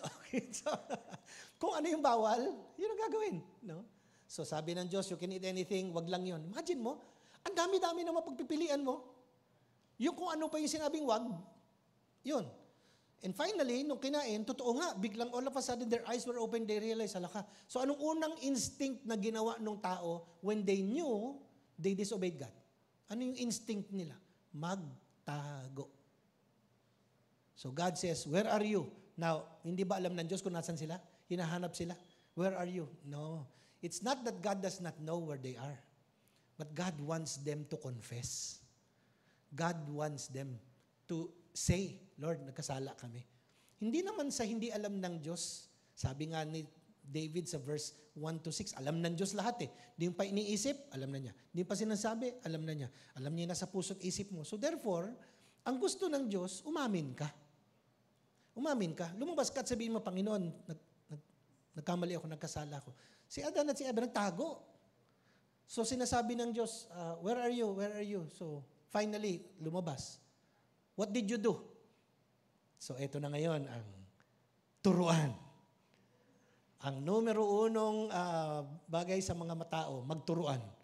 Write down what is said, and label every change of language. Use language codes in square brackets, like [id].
[tl] Okay, so, kung ano yung bawal, yun ang gagawin. No? So sabi ng Diyos, [en] you can eat anything, [tl] wag lang yun. Imagine mo, ang dami-dami na mapagpipilian mo. Yung kung ano pa yung sinabing wag, yun. [en] And finally, [tl] nung kinain, totoo nga, biglang [en] all of a sudden their eyes were open, they realized, [tl] halaka. So anong unang instinct na ginawa ng tao [en] when they knew they disobeyed God? [tl] Ano yung instinct nila? Magtago. [en] So God says, where are you? [tl] Now, hindi ba alam ng Diyos kung nasan sila? Hinahanap sila. [en] Where are you? [tl] No. [en] It's not that God does not know where they are. But God wants them to confess. God wants them to say, Lord, [tl] nagkasala kami. Hindi naman sa hindi alam ng Diyos. Sabi nga ni David sa verse 1-6, alam ng Diyos lahat eh. Hindi pa iniisip, alam na niya. Hindi pa sinasabi, alam na niya. Alam niya na sa puso't isip mo. So therefore, ang gusto ng Diyos, umamin ka. Umamin ka. Lumabas ka at sabihin mo, Panginoon, nagkamali ako, nagkasala ako. Si Adan at si Eva nagtago. So sinasabi ng Diyos, [en] where are you? Where are you? So finally, [tl] lumabas. [en] What did you do? [tl] So ito na ngayon ang turuan. Ang numero unong bagay sa mga matao, magturuan.